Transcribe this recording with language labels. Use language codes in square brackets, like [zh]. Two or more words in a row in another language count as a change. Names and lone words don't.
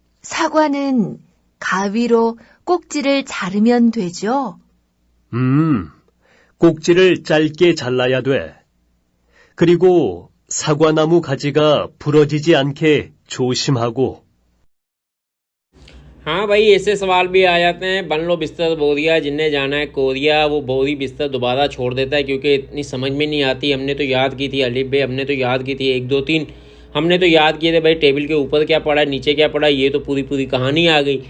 [ko] 사과는 가위로 꼭지를 자르면 되죠? 꼭지를 짧게 잘라야 돼. 그리고 사과나무 가지가 부러지지 않게 조심하고. [hi] हाँ भाई, ऐसे सवाल भी आ जाते हैं। बन लो बिस्तर बोरिया, जिन्हें जाना है कोरिया, वो बोरी बिस्तर दोबारा छोड़ देता है क्योंकि इतनी समझ में नहीं आती। हमने तो याद की थी अलिफ बे, हमने तो याद की थी 1 2 3, हमने तो याद किए थे भाई टेबल के ऊपर क्या पड़ा है, नीचे क्या पड़ा है, ये तो पूरी पूरी कहानी आ गई।